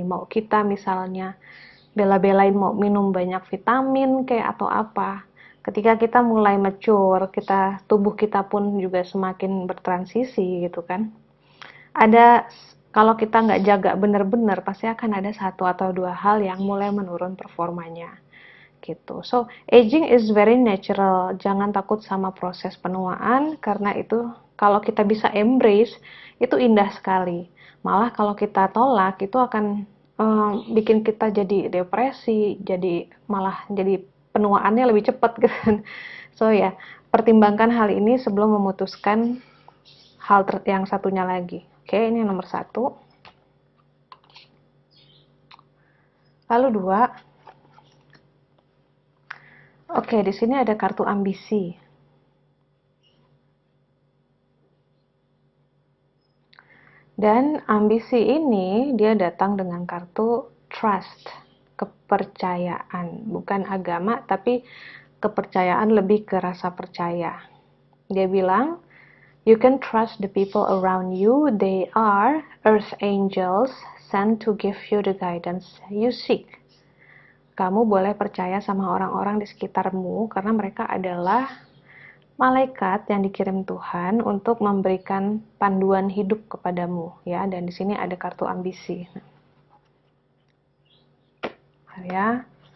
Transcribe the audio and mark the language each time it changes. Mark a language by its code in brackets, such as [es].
[id] Mau kita misalnya bela-belain mau minum banyak vitamin kayak atau apa. Ketika kita mulai mature, tubuh kita pun juga semakin bertransisi gitu kan. Kalau kita nggak jaga benar-benar, pasti akan ada satu atau dua hal yang mulai menurun performanya gitu. [en] So, aging is very natural. [id] Jangan takut sama proses penuaan, karena itu kalau kita bisa embrace, itu indah sekali. Malah kalau kita tolak, itu akan bikin kita jadi depresi, malah jadi penuaannya lebih cepat gitu. So ya, pertimbangkan hal ini sebelum memutuskan hal yang satunya lagi. Oke, ini nomor 1. Lalu 2. Oke, di sini ada kartu ambisi. Dan ambisi ini dia datang dengan kartu trust, kepercayaan, bukan agama tapi kepercayaan, lebih ke rasa percaya. Dia bilang, [en] you can trust the people around you, they are earth angels sent to give you the guidance you seek. [id] Kamu boleh percaya sama orang-orang di sekitarmu karena mereka adalah malaikat yang dikirim Tuhan untuk memberikan panduan hidup kepadamu ya. Dan di sini ada kartu ambisi. Ya.